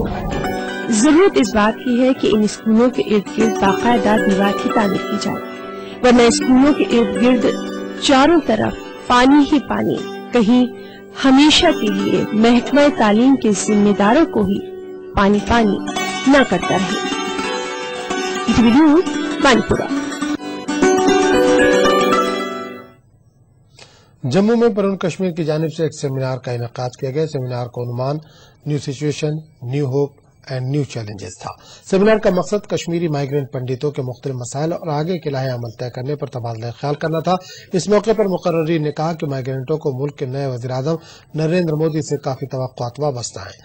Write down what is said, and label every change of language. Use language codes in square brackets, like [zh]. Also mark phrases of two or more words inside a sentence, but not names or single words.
[ur] ضرورت اس بات کی ہے کہ ان اسکولوں کے ارد گرد باقاعدہ دیوار کی تعمیر کی جائے، ورنہ اسکولوں کے ارد گرد چاروں طرف پانی ہی پانی کہیں ہمیشہ کے لیے محکمہ تعلیم کے ذمہ داروں کو ہی پانی پانی نہ کرتا رہے۔ بانڈی پورہ۔ جموں میں پرون کشمیر کی جانب سے ایک سیمینار کا انعقاد کیا گیا۔ سیمینار کا عنوان [en] New Situation, New Hope and New Challenges [ur] تھا۔ سیمینار کا مقصد کشمیری مائیگرینٹ پنڈتوں کے مختلف مسائل اور آگے کے لاہ عمل طے کرنے پر تبادلہ خیال کرنا تھا۔ اس موقع پر مقررین نے کہا کہ مائیگرینٹوں کو ملک کے نئے وزیر اعظم نریندر مودی سے کافی توقعات وابستہ ہیں۔